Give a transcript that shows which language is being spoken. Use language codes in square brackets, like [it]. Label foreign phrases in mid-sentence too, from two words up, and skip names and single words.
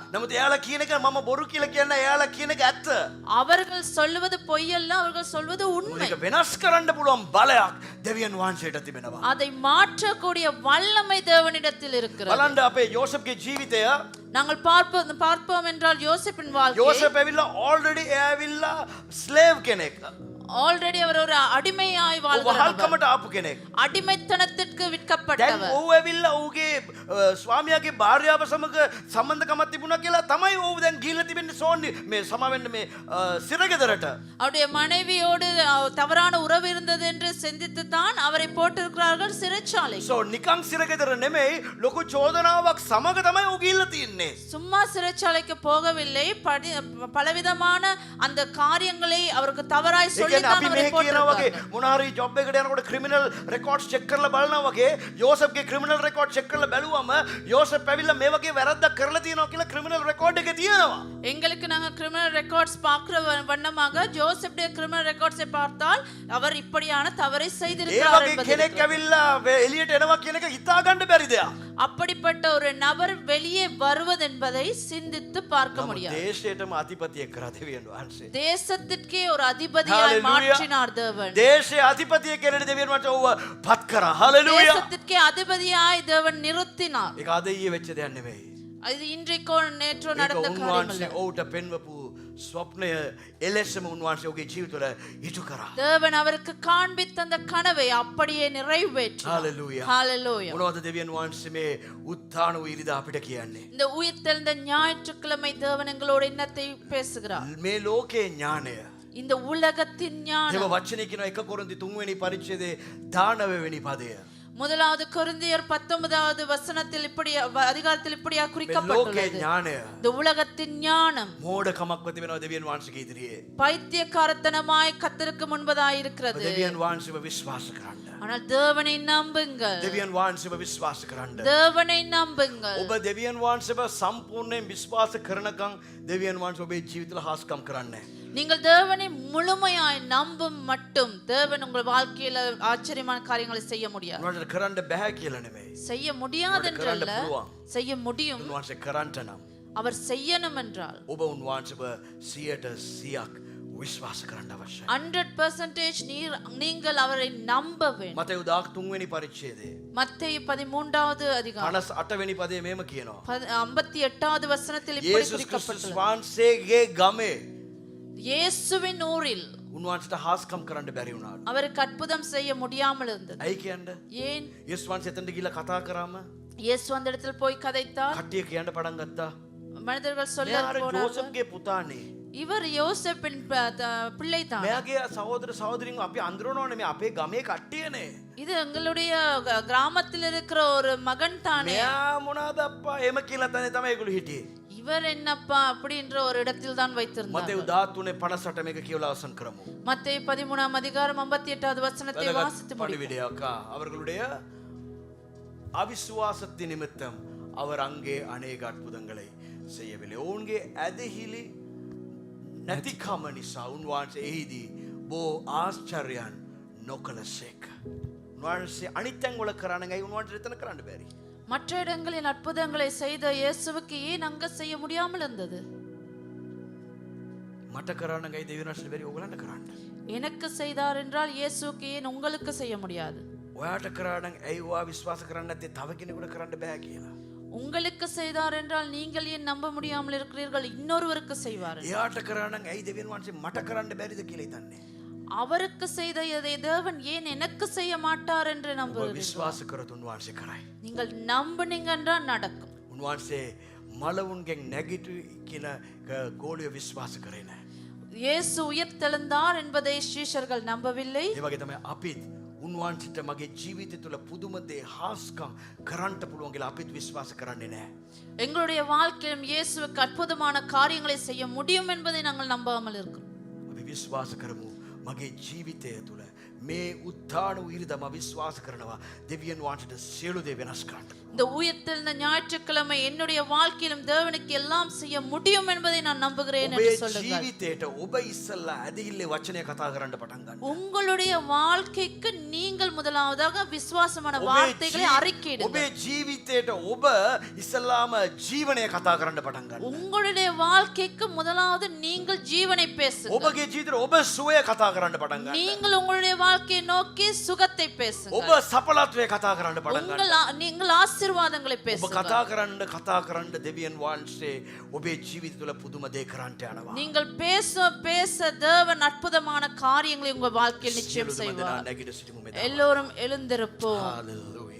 [si] නමුත් එයාලා කියන එක මම බොරු කියලා කියන්න එයාලා කියන එක ඇත්ත. [ta] அவர்கள் சொல்வது பொய்யல்ல, அவர்கள் சொல்வது உண்மை. [si] මේක වෙනස් කරන්න පුළුවන් බලයක් දෙවියන් වහන්සේට තිබෙනවා. [ta] அதை மாற்றக்கூடிய வல்லமை தேவனிடத்தில் இருக்கிறது. [si] බලන්න අපේ යෝසප්ගේ ජීවිතය. [ta] நாங்கள் பார்ப்போம் என்றால் யோசேப்பின் வாழ்க்கை. [si] යෝසප් ඇවිල්ලා already ඇවිල්ලා slave කෙනෙක්. [ta] ஆல்ரெடி அவர் ஒரு அடிமையாய் வாழ்கிறார். [si] වහල්කමට ආපු කෙනෙක්. [ta] அடிமைத்தனத்திற்கு [si] දැන් [ta] விற்கப்பட்டவர். [si] ඔහු ඇවිල්ලා ඔහුගේ ස්වාමියාගේ භාර්යාව සමග සම්බන්ධකමක් තිබුණා කියලා තමයි ඔහු දැන් ගිහිල්ලා තිබෙන්නේ සෝන්නේ මේ සමාවෙන්න මේ සිරගෙදරට. [ta] அவருடைய மனைவியோடு தவறான உறவு இருந்தது என்று சிந்தித்து தான் அவரை போட்டிருக்கிறார்கள் சிறைச்சாலை. [si] සෝ නිකං සිරගෙදර නෙමෙයි ලොකු චෝදනාවක් සමග තමයි ඔහු ගිහිල්ලා තින්නේ. [ta] சும்மா சிறைச்சாலைக்கு போகவில்லை, பலவிதமான அந்த காரியங்களை அவருக்கு தவறாய் சொல்லி தான் [si] අපි [ta] அவரை [si] මේ කියනවා වගේ [ta] போட்டிருக்கிறார்கள். [si] මොන හරි ජොබ් එකකට යනකොට [en] criminal records check [si] කරලා බලනවා වගේ යෝසප්ගේ [en] criminal record check [si] කරලා බැලුවම යෝසප් ඇවිල්ලා මේ වගේ වැරද්දක් කරලා තියෙනවා කියලා [en] criminal record [si] එකේ තියෙනවා. [ta] எங்களுக்கு நாங்க [en] criminal records [ta] பார்க்கிற வண்ணமாக ஜோசப்டைய [en] criminal records [ta] பார்த்தால் அவர் இப்படியான தவறை [si] ඒ [ta] செய்திருக்கிறார் [si] වගේ [ta] என்பது [si] කෙනෙක් [ta] இருக்கிறது. [si] ඇවිල්ලා එළියට එනවා කියන එක හිතා ගන්න බැරි දෙයක්. [ta] அப்படிப்பட்ட ஒரு நபர் வெளியே வருவது என்பதை சிந்தித்து பார்க்க முடியாது. [si] දේශයටම අධිපතියෙක් කරා දෙවියන් වහන්සේ. [ta] தேசத்திற்கே ஒரு அதிபதியாய் Hallelujah. மாற்றினார் தேவன். [si] දේශයේ අධිපතියෙක් කෙනෙක් දෙවියන් වහන්සේ ඔව්ව පත් කරා. හලෙලූයා. [ta] தேசத்திற்கே அதிபதியாய் தேவன் நிறுத்தினார். [si] ඒක අද ඊයේ වෙච්ච දෙයක් නෙමෙයි. [ta] அது இன்றைக்கோ நேற்றோ [si] ඒක [ta] நடந்த காரியம் [si] උන්වහන්සේ [ta] அல்ல. [si] ඔහුට පෙන්වපු ස්වප්නය එලෙසම උන්වහන්සේ ඔහුගේ ජීවිතවල ඉටු කරා. [ta] தேவன் அவருக்கு காண்பித்த அந்த கனவை அப்படியே நிறைவேற்றினார். Hallelujah. Hallelujah. [si] මොනවද දෙවියන් වහන්සේ මේ උත්ථාන වූ ඉරිදා අපිට කියන්නේ? [ta] இந்த உயிர்த்தெழுந்த ஞாயிற்றுக்கிழமை தேவன் எங்களோட எண்ணத்தை பேசுகிறார். [si] මේ ලෝකේ ඥානය. [ta] இந்த உலகத்தின் [si] දේව [ta] ஞானம். [si] වචනේ කියන 1 කොරින්ති 3 වෙනි පරිච්ඡේදයේ 19 වෙනි පදය. [ta] முதலாவது கொரிந்தியர் 19வது வசனத்தில் இப்படி அதிகாரத்தில் இப்படியா [si] මේ ලෝකේ [ta] குறிக்கப்பட்டுள்ளது. [si] ඥානය [ta] இந்த உலகத்தின் ஞானம் [si] මෝඩකමක්ව තිබෙනවා දෙවියන් වහන්සේගේ ඉදිරියේ. [ta] பைத்தியக்காரத்தனமாய் கர்த்தருக்கு முன்பதாய் இருக்கிறது. [si] දෙවියන් වහන්සේව විශ්වාස කරන්න. [ta] ஆனால் தேவனை நம்புங்கள். [si] දෙවියන් වහන්සේව විශ්වාස කරන්න. [ta] தேவனை நம்புங்கள். [si] ඔබ දෙවියන් වහන්සේව සම්පූර්ණයෙන් විශ්වාස කරනකම් දෙවියන් වහන්සේ ඔබේ ජීවිතවල හාස්කම් කරන්නේ. [ta] நீங்கள் தேவனை முழுமையாய் நம்பும் மட்டும் தேவன் உங்கள் வாழ்க்கையில ஆச்சரியமான காரியங்களை செய்ய முடியாது. [si] උන්වහන්සේට කරන්න බෑ කියලා නෙමෙයි. [ta] செய்ய முடியாது என்றல்ல, [si] කරන්න පුළුවන්. [ta] செய்ய முடியும். [si] උන්වහන්සේ කරන්නට නම් [ta] அவர் செய்யணும் என்றால் [si] ඔබ උන්වහන්සේව 100% විශ්වාස කරන්න අවශ්‍යයි. [ta] 100% நீங்கள் அவரை நம்ப வேண்டும். [si] මතෙව් 13 වෙනි පරිච්ඡේදයේ [ta] மத்தேயு 13வது அதிகாரம் [si] 58 වෙනි පදයේ මෙහෙම කියනවා. [ta] 58வது வசனத்தில் இப்படி [si] යේසුස් ක්‍රිස්තුස් [ta] குறிக்கப்பட்டுள்ளது. [si] වහන්සේගේ ගමේ [ta] இயேசுவின் ஊரில் [si] උන්වහන්සේට හාස්කම් කරන්න බැරි වුණා. [ta] அவருக்கு அற்புதம் செய்ய முடியாமல் இருந்தது. [si] ඇයි කියන්නේ? [ta] ஏன்? [si] යේසුස් වහන්සේ එතනට ගිහිල්ලා කතා කරාම [ta] இயேசு அந்த இடத்தில் போய் கதைத்தார். [si] කට්ටිය කියන්න පටන් ගත්තා. [ta] மனிதர்கள் சொல்ல [si] මෙයාර ජෝසප්ගේ පුතානේ. [ta] இவர் யோசேப்பின் பிள்ளை தான். [si] මෙයාගේ සහෝදර සහෝදරින් අපි අඳුරනවනේ මේ අපේ ගමේ කට්ටියනේ. [ta] இது எங்களுடைய கிராமத்தில் இருக்கிற ஒரு மகன் தானே. [si] මෙයා මොනවාද අප්පා එහෙම කියලා තමයි ඒගොල්ලෝ හිටියේ. [ta] இவர் என்னப்பா அப்படின்ற ஒரு இடத்தில் தான் வைத்திருந்தார். [si] මතෙව් 13:58 මේක කියවලා අවසන් කරමු. [ta] மத்தேயு 13ஆம் அதிகாரம் 58வது வசனத்தை வாசித்து முடிப்போம். பணிவிடையாக்கா அவர்களுடைய அவிசுவாசத்தின் நிமித்தம் அவர் அங்கே அநேக அற்புதங்களை செய்யவில்லை. [si] ඔවුන්ගේ ඇදහිලි නැතිකම නිසා උන්වහන්සේ එහිදී බෝ ආශ්චර්යයන් නොකළසේක. උන්වහන්සේ අනිත් තැන්වල කරන්නේ උන්වහන්සේ එතන කරන්න බැරි. [ta] மற்ற இடங்களில் அற்புதங்களை செய்த இயேசுவுக்கு ஏன் அங்க செய்ய முடியாமல் இருந்தது? [si] මට කරන්න ගයි දෙවියන්වහන්සේ බැරි ඕගලන්ට කරන්න. [ta] எனக்கு செய்தார் என்றால் இயேசுவுக்கு ஏன் உங்களுக்கு செய்ய முடியாது? [si] ඔයාට කරන්න ඇයි ඔයා විශ්වාස කරන්නේ නැත්තේ තව කෙනෙකුට කරන්න බෑ කියලා. [ta] உங்களுக்கு செய்தார் என்றால் நீங்கள் ஏன் நம்ப முடியாமல் இருக்கிறீர்கள்? இன்னொருவருக்கு செய்வார். [si] එයාට කරන්න ඇයි දෙවියන්වහන්සේ මට කරන්න බැරිද කියලා හිතන්නේ. [ta] அவருக்கு செய்த எதை தேவன் ஏன் எனக்கு செய்ய மாட்டார் என்று [si] ඔබ [ta] நம்புகிறீர்கள்? [si] විශ්වාස කරොත් උන්වහන්සේ කරයි. [ta] நீங்கள் நம்புனீங்க என்றால் நடக்கும். [si] උන්වහන්සේ මලවුන්ගෙන් නැගිටු කියන ගෝලිය විශ්වාස කරේ නැහැ. [ta] இயேசு உயிர்த்தெழுந்தார் என்பதை சீஷர்கள் நம்பவில்லை. [si] ඒ වගේ තමයි අපිත් උන්වහන්සේට මගේ ජීවිතය තුළ පුදුම දේ හාස්කම් කරන්න පුළුවන් කියලා අපිත් විශ්වාස කරන්නේ නැහැ. [ta] எங்களுடைய வாழ்க்கையிலும் இயேசுவுக்கு அற்புதமான காரியங்களை செய்ய முடியும் என்பதை நாங்கள் நம்பாமல் இருக்கிறோம். [si] අපි විශ්වාස කරමු මගේ ජීවිතය තුළ මේ උත්ථාන උහිරිදම විශ්වාස කරනවා දෙවියන් වහන්සේට සියලු දේ වෙනස් කරන්න. [ta] இந்த உயிர்த்தெழுந்த ஞாயிற்றுக்கிழமை என்னுடைய வாழ்க்கையிலும் தேவனுக்கு எல்லாம் செய்ய முடியும் என்பதை நான் நம்புகிறேன் என்று [si] ඔබේ [ta] சொல்லுங்கள். [si] ජීවිතයට ඔබ ඉස්සල්ලා ඇදහිල්ලේ වචනය කතා කරන්න පටන් ගන්න. [ta] உங்களுடைய வாழ்க்கைக்கு நீங்கள் முதலாவதாக விசுவாசமான வார்த்தைகளை அறிக்கையிடுங்கள். [si] ඔබේ ජීවිතයට ඔබ ඉස්සල්ලාම ජීවනය කතා කරන්න පටන් ගන්න. [ta] உங்களுடைய வாழ்க்கைக்கு முதலாவது நீங்கள் ஜீவனை பேசுங்கள். [si] ඔබගේ ජීවිතයට ඔබ සුවය කතා කරන්න පටන් ගන්න. [ta] நீங்கள் உங்களுடைய வாழ்க்கையை நோக்கி சுகத்தை [si] ඔබ [ta] பேசுங்கள். [si] සඵලත්වය කතා කරන්න පටන් ගන්න. [ta] நீங்கள் ஆசீர்வாதங்களை [si] ඔබ [ta] பேசுங்கள். [si] කතා කරන්න දෙවියන් වහන්සේ ඔබේ ජීවිත තුළ පුදුම දේ කරන්නට යනවා. [ta] நீங்கள் பேச பேச தேவன் அற்புதமான காரியங்களை உங்க வாழ்க்கையில் நிச்சயம் [si] සියලුම දෙනා [ta] செய்வார். [si] නැගිට සිටිමු මෙදා. [ta] எல்லோரும் எழுந்திருப்போம். Hallelujah.